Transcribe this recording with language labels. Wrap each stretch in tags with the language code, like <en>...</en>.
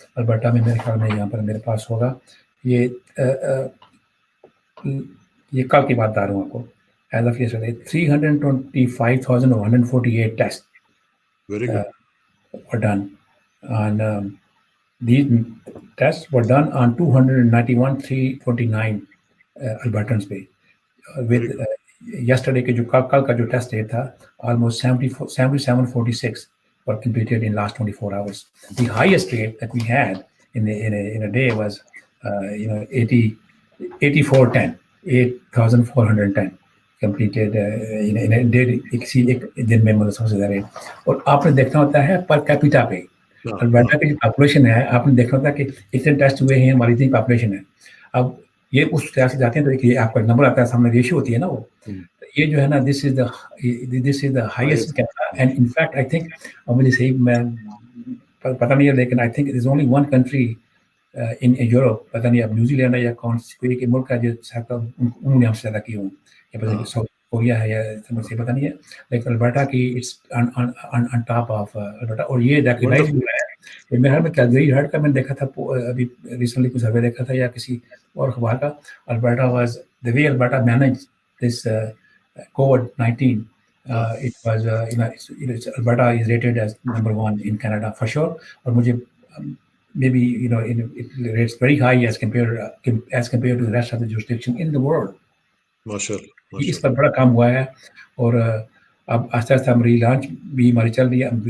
<ur>Alberta میں میرے خیال میں یہاں پر میرے پاس ہوگا یہ کل کی بات بتا رہا ہوں آپ کو,</ur> <en>as of yesterday 325,148 tests were done, and these tests were done on 291,329 Albertans pay. With yesterday</en> <ur>ke jo kal ka jo test tha</ur> <en>almost 7746 were completed in last 24 hours. The highest rate that we had in a day was 8,410 completed in a day.</en> <ur>کسی ایک دن میں مطلب سب سے زیادہ. اور آپ نے دیکھنا ہوتا ہے پر کیپیٹا پہ البرٹا کی جو پاپولیشن ہے, آپ نے دیکھنا ہوتا ہے کہ اتنے ٹیسٹ ہوئے ہیں, ہماری اتنی پاپولیشن ہے. اب یہ اس طرح سے جاتے ہیں تو ایک آپ کا نمبر آتا ہے سامنے, ریشو ہوتی ہے نا وہ, یہ جو ہے نا</ur> <en>This is the highest. And in fact I think</en> <ur>مجھے صحیح میں پتہ نہیں ہے, لیکن</ur> <en>I think it is only one country in Europe,</en> <ur>پتہ نہیں اب نیوزی لینڈ ہے یا کون کوئی ایک ملک ہے جو انہوں نے ہم سے زیادہ کی ہوں, یا پتہ نہیں ساؤتھ کوریا ہے یا مجھے پتہ نہیں ہے, لیکن البرٹا کی</ur> <en>it's on top of</en> <ur>Alberta. اور یہ ریکگنائز ہوا ہے. میرے خیال میں کیلگری ہرٹ کا میں نے دیکھا تھا ابھی ریسنٹلی کچھ سروے دیکھا تھا یا کسی اور اخبار کا.</ur> <en>Alberta was the way Alberta manage this COVID-19. It was Alberta is rated as number 1 in Canada for sure.</en> <ur>اور مجھے</ur> <en>maybe it rates very high as compared to the rest of the jurisdiction in the world.</en> <ur>ماشاءاللہ اس پر بڑا کام ہوا ہے. اور اب آہستہ آہستہ ہماری لانچ بھی ہماری چل رہی ہے.</ur>